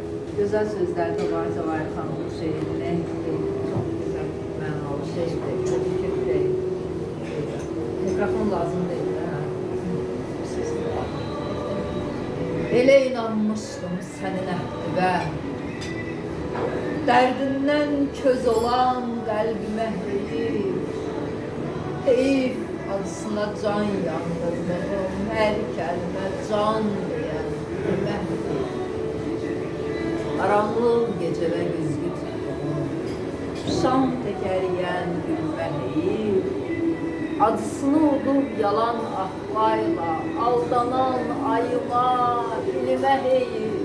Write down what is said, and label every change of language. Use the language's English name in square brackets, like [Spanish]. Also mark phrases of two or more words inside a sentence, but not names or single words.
[Turkish] Güzel sözlerde var Cevahir Hanım'ın şeirinde. Çok güzel mənalı şeydir. Tebrik ederim. Mikrofon lazım değil. [Azerbaijani] Elə inanmışdım sənin əhvə, dərdindən köz olan qəlbimə heyif acısına can yandırdım, hər kəlmə can deyən qəlbimə qaranlıq gecədə güzgü tutduğum, şam təkəriyən gülmə heyif, acısını udub yalan ahlayla, aldanan ayıma, ilimə heyif.